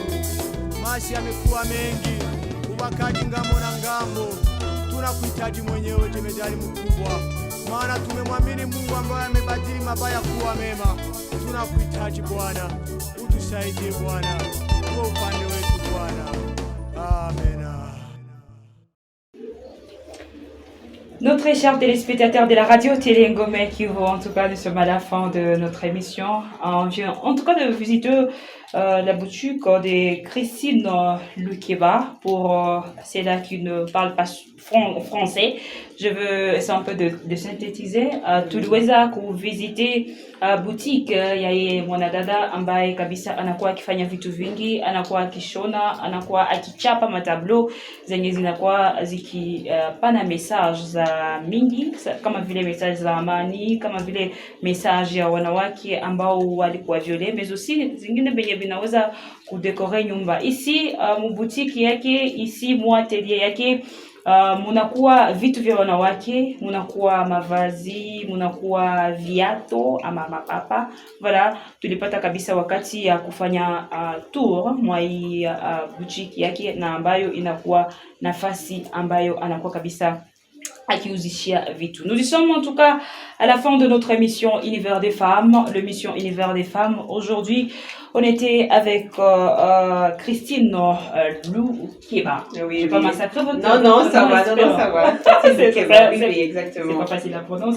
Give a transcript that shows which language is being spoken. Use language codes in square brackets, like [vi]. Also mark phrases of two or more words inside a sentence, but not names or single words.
[sw] Maasi yamekuwa mengi, ubakaji ngambo na ngambo. Tunakuhitaji mwenyewe, jemedari mkubwa, maana tumemwamini Mungu ambaye amebadili mabaya kuwa mema. Tunakuhitaji Bwana, utusaidie Bwana, kwa upande wetu Bwana. Amen. [fr] Nos très chers téléspectateurs de la radio Télé Ngomé qui vont, en tout cas, nous sommes à la fin de notre émission. On vient en tout cas de visiter la boutique de Christine Lukeba. Pour celles qui ne parlent pas français, je veux essayer un peu de synthétiser. [sw] Tuliweza kuvisiter boutique ya mwanadada ambaye kabisa anakuwa akifanya vitu vingi, anakuwa akishona, anakuwa akichapa matablo zenye zinakuwa zikipana message za mingi, kama vile message za amani, kama vile message ya wanawake ambao walikuwa viole, [fr] mais aussi [sw] zingine benye vinaweza kudekore nyumba. Ici mboutique yake, ici mwatelier yake, munakuwa vitu vya wanawake, munakuwa mavazi, munakuwa viato ama mapapa. Voilà, tulipata kabisa wakati ya kufanya tour mwa hii boutique yake, na ambayo inakuwa nafasi ambayo anakuwa kabisa akiuzishia vitu. [fr] Nous y sommes en tout cas à la fin de notre émission Univers des femmes, l'émission Univers des femmes. Aujourd'hui, on était avec Christine Lukeba. Oui, J'ai pas massacré votre Non, non, ça va, non, ça va. Oui, exactement. C'est pas facile à prononcer.